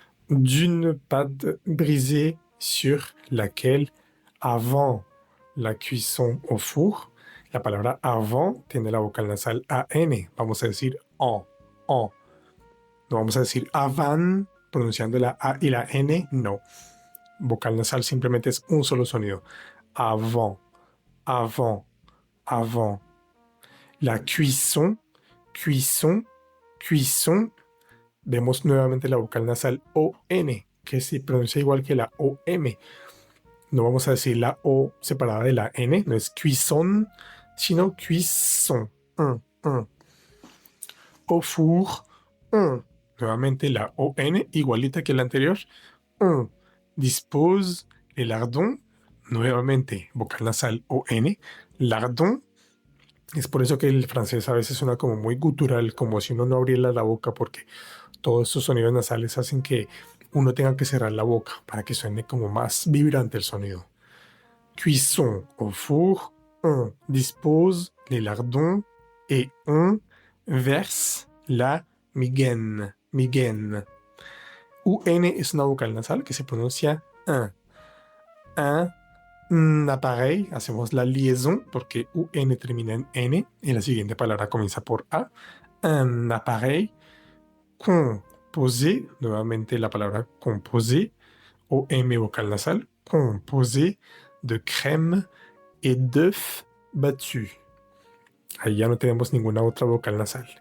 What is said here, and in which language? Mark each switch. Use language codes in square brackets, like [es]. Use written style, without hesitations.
[fr] D'une pâte brisée sur laquelle, avant la cuisson au four, [es] la palabra avant tiene la vocal nasal AN. Vamos a decir en. No vamos a decir avant pronunciando la A y la N, no. Vocal nasal simplemente es un solo sonido. Avant, avant, avant. La cuisson, cuisson, cuisson. Vemos nuevamente la vocal nasal ON, que se pronuncia igual que la OM. No vamos a decir la O separada de la N, no es cuisson, sino cuisson. Au four, nuevamente la ON, igualita que la anterior. [fr] On dispose [es] el lardon, nuevamente vocal nasal ON, lardon. Es por eso que el francés a veces suena como muy gutural, como si uno no abriera la boca, porque todos estos sonidos nasales hacen que uno tenga que cerrar la boca para que suene como más vibrante el sonido. [fr] Cuisson au four, on dispose les lardons et on verse la migaine. [es] Migaine. UN es una vocal nasal que se pronuncia un. [fr] Un appareil, [es] hacemos la liaison porque UN termina en N y la siguiente palabra comienza por A. [fr] Un appareil composé, [es] nuevamente la palabra [fr] composé, OM vocal nasal, composé de crème et d'œufs battus. [es] Ahí ya no tenemos ninguna otra vocal nasal.